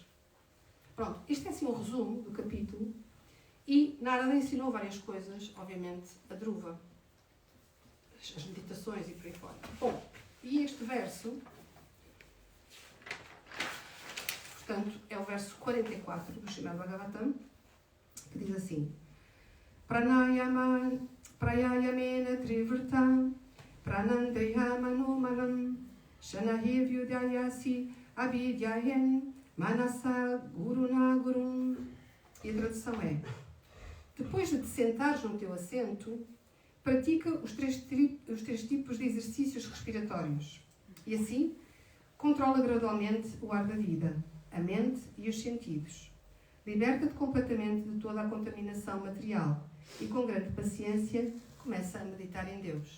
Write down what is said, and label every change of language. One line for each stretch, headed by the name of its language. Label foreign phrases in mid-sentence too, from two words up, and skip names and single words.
Portuguese: Pronto, isto é assim um resumo do capítulo. E Narada ensinou várias coisas, obviamente, a Dhruva. As meditações e por aí fora. Bom, e este verso, portanto, é o verso 44 do Srimad Bhagavatam, que diz assim:
Sanskrit: Pranayamena trivrtam pranandeya manumalam shanahi vyudayasi avidyayen manasa guruna gurum.
Portuguese: E a tradução é: depois de te sentares no teu assento, pratica os três tipos de exercícios respiratórios. E assim, controla gradualmente o ar da vida, a mente e os sentidos. Liberta-te completamente de toda a contaminação material e, com grande paciência, começa a meditar em Deus.